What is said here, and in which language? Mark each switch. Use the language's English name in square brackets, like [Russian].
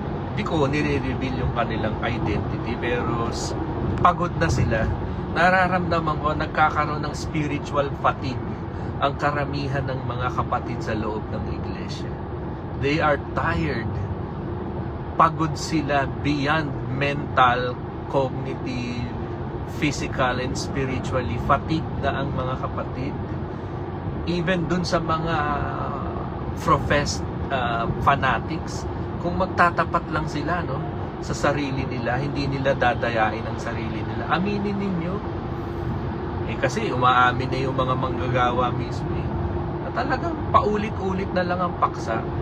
[Filipino] Hindi ko nire-reveal yung kanilang identity, pero pagod na sila. Nararamdaman ko, nagkakaroon ng spiritual fatigue ang karamihan ng mga kapatid sa loob ng iglesia. [English] They are tired. [Filipino] Pagod sila [English] beyond mental, cognitive, physical, and spiritually. [Filipino] Fatigue na ang mga kapatid. Even dun sa mga professed fanatics, kung magtatapat lang sila sa sarili nila, hindi nila dadayain ang sarili nila. Aminin ninyo. Kasi umaamin na yung mga manggagawa mismo na talagang paulit-ulit na lang ang paksa.